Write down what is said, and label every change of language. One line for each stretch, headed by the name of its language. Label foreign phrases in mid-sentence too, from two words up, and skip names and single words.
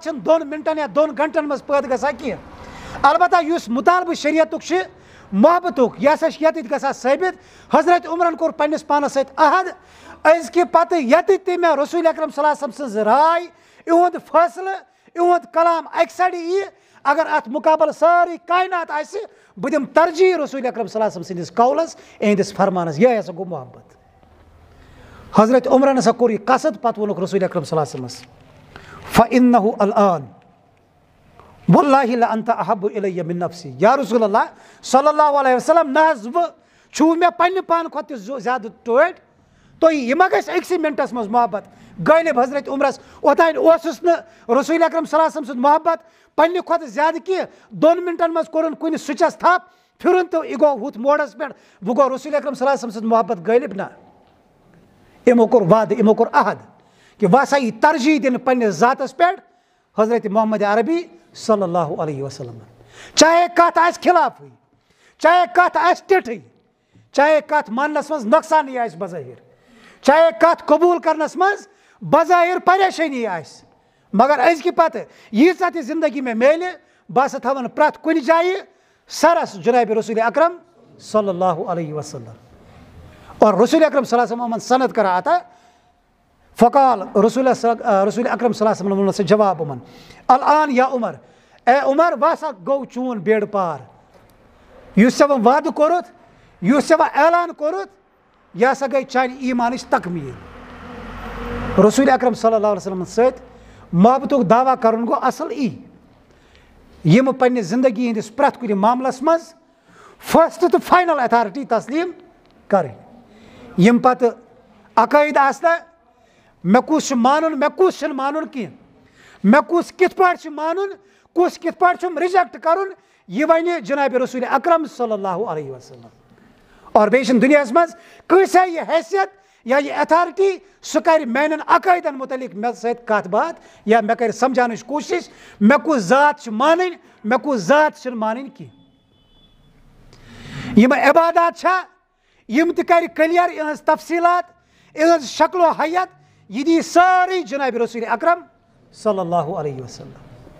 Kashmiri: چھنہٕ 2 منٹن یا 2 گنٹن منٛز پٲدٕ گژھان کینٛہہ البتہ یُس مطالبہٕ شریعتُک چھُ محبتُک یہِ ہسا چھُ ییٚتٮ۪تھ گژھان ثٲبت حضرت عمرن کوٚر پننِس پانس سۭتۍ عہد أزکہِ پتہٕ ییٚتٮ۪تھ تہِ مےٚ رسول اکرم
Arabic: صلی اللہ علیہ وسلم
Kashmiri: سٕنٛز راے یِہُنٛد فٲصلہٕ یِہُنٛد کلام اکہِ سایڈٕ یی اگر اتھ مُقابل سٲرٕے کائنات آسہِ بہٕ دِمہٕ ترجیح رسول اکرم
Arabic: صلی اللہ علیہ وسلم
Kashmiri: سٕنٛدِس قولس یِہنٛدِس فرمانس یِہے ہسا گوٚو محبت حضرت عمرن ہسا کوٚر یہِ قصد پتہٕ ووٚنُکھ رسول اکرم
Arabic: صلی اللہ علیہ وسلمس فإنہ الآن واللہ لأنت احب الیہ من نفسی یا رسول اللہ صلی اللہ علیہ وسلم
Kashmiri: نہ حظ چھُو مےٚ پننہِ پانہٕ کھۄتہٕ تہِ زیادٕ ٹٲٹھۍ تُہۍ یہِ ما گژھِ أکسٕے منٹس منٛز محبت غٲلب حضرت عمرس اوٚتانۍ اوسُس نہٕ رسول اکرم
Arabic: صلی اللہ علیہ وسلم
Kashmiri: سُنٛد محبت پننہِ کھۄتہٕ زیادٕ کینٛہہ 2 منٹن منٛز کوٚرُن کُنہِ سُچس تھپھ پھِرُن تہٕ یہِ گوٚو ہُتھ موڈس پٮ۪ٹھ وۄنۍ گوٚو رسول اکرم صلی اللہ علیہ وسلم سٕنٛز محبت غٲلب نہ یِمو کوٚر وعدٕ یِمو کوٚر عہد کہِ وۄنۍ ہسا یی ترجیح دِنہٕ پننِس ذاتس پٮ۪ٹھ حضرت محمد عربی
Arabic: صلی اللہ علیہ وسلم
Kashmiri: چاہے کتھ آسہِ خلافٕے چاہے کتھ آسہِ ٹِٹھٕے چاہے کتھ ماننس منٛز نۄقصانٕے آسہِ بظٲہر چاہے کتھ قبوٗل کرنس منٛز بظٲہر پریشٲنی آسہِ مگر أزکہِ پتہٕ ییٖژاہ تہِ زندگی مےٚ میلہِ بہٕ ہسا تھاون پرٛٮ۪تھ کُنہِ جایہِ سرس جناب رسول اکرم
Arabic: صلی اللہ علیہ وسلم
Kashmiri: اور رسول اکرم
Arabic: صلی اللہ علیہ وسلم
Kashmiri: یِمن سند کران عطا
Arabic: فقال رسول اکرم صلی اللہ علیہ وسلم
Kashmiri: ووٚن جواب یِمن
Arabic: الآن یا عمر
Kashmiri: اے عمر وۄنۍ ہسا گوٚو چون بیڑٕ پار یُس ژےٚ وۄنۍ وعدٕ کوٚرُتھ یُس ژےٚ وۄنۍ اعلان کوٚرُتھ یہِ ہسا گٔے چانہِ ایٖمانٕچ تکمیٖل رسول اکرم
Arabic: صلی اللہ علیہ وسلم
Kashmiri: سۭتۍ محبتُک دعوا کرُن گوٚو اصل یِم پننہِ زندگی ہٕنٛدِس پرٛٮ۪تھ کُنہِ معاملس منٛز فٔسٹ تہٕ
English: final authority
Kashmiri: تسلیٖم کرٕنۍ یِم پتہٕ عقٲیِد آسنا مےٚ کُس چھُ مانُن مےٚ کُس چھُنہٕ مانُن کینٛہہ مےٚ کُس کِتھ پٲٹھۍ چھُ مانُن کُس کِتھ پٲٹھۍ چھُم رِجیکٹ کرُن یہِ وَنہِ جناب رسول اکرم
Arabic: صلی اللہ علیہ وسلم
Kashmiri: اور بیٚیہِ چھُنہٕ دُنیاہس منٛز کٲنٛسہِ یہ حیثیت یا یہِ ایتھارٹی سُہ کرِ میانٮ۪ن عقٲیدن متعلق مےٚ سۭتۍ کتھ باتھ یا مےٚ کرِ سمجھاونٕچ کوٗشش مےٚ کُس ذات چھِ مانٕنۍ مےٚ کُس ذات چھِنہٕ مانٕنۍ کینٛہہ یِم عبادات چھا یِم تہِ کرِ کلیر یِہنٛز تفصیٖلات یِہنٛز شکل و حیت یہِ دی سٲرٕے جناب رسول اکرم
Arabic: صلی اللہ علیہ وسلم